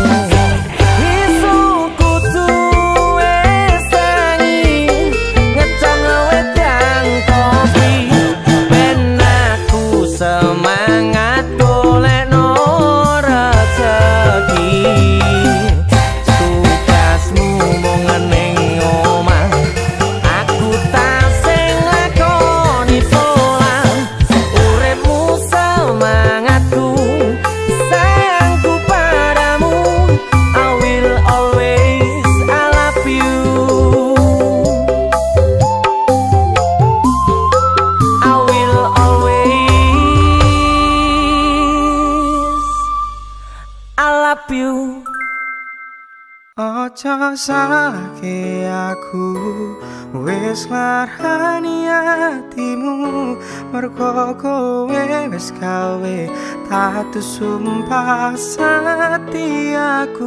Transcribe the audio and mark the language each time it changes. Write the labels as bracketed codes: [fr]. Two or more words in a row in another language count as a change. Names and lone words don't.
[jv] Isu kudu wis tangi ngecang wedang kopi ben aku semangat golekno rezeki. Tugasmu mung ning omah, aku tak sing lakoni pola. Uripmu semangatku, sayangku padamu. [en] I will always I love you. I will always I love you. [jv] Ojo salahke aku, wis nglarani atimu. Mergo kowe wis gawe tatu sumpah setiaku.